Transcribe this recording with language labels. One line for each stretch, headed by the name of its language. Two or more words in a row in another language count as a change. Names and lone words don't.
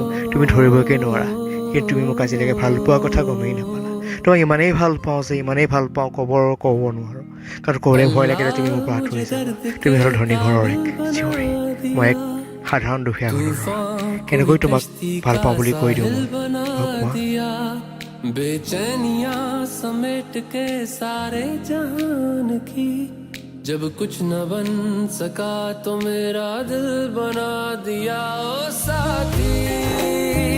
Assamese: তুমি ধৰিবগৈ নোৱাৰা, কিন্তু তুমি মোক আজিলৈকে ভাল পোৱাৰ কথা গমেই নাপালা। তোমাক ইমানেই ভাল পাওঁ যে ইমানেই ভাল পাওঁ ক'ব নোৱাৰোঁ। কাৰণ ক'বলৈ ভয় লাগে যে তুমি মোৰ পৰা আঁতৰি যাবা। তুমি হ'ল ধনী ঘৰৰ এক জীয়ৰী, মই এক সাধাৰণ দুখীয়া ঘৰৰ ল'ৰা। কেনেকৈ তোমাক ভাল পাওঁ বুলি কৈ দিওঁ মই, কোৱা।
Hindi: बेचैनियां समेट के सारे जहान की, जब कुछ न बन सका तो मेरा दिल बना दिया ओ साथी।